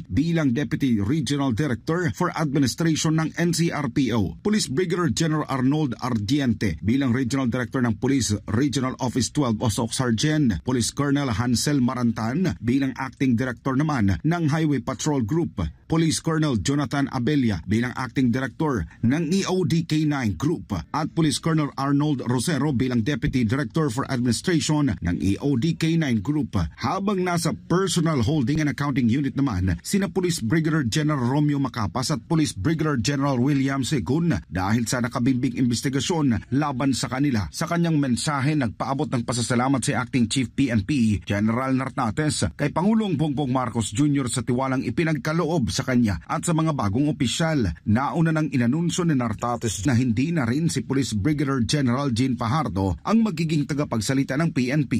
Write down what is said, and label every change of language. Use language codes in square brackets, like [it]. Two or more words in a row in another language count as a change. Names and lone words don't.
[tl] bilang Deputy Regional Director for Administration ng NCRPO, Police Brigadier General Arnold Ardiente bilang Regional Director ng Police Regional Office 12 o SOC Sergeant, Police Colonel Hansel Marantan bilang Acting Director naman ng Highway Patrol Group, Police Colonel Jonathan Abella bilang Acting Director ng EOD-K9 Group at Police Colonel Arnold Rosero bilang Deputy Director for Administration ng EOD-K9 Group. Habang nasa Personal Holding and Accounting Unit naman sina Police Brigadier General Romeo Macapas at Police Brigadier General William Segun dahil sa nakabimbing investigasyon laban sa kanila. Sa kanyang mensahe, nagpaabot ng pasasalamat si Acting Chief PNP General Nartates kay Pangulong Bongbong Marcos Jr. sa tiwalang ipinagkaloob sa kanya at sa mga bagong opisyal. Nauna nang inanunsyo ni Nartates na hindi na rin si Police Brigadier General Jean Fajardo ang magiging tagapagsalita ng PNP.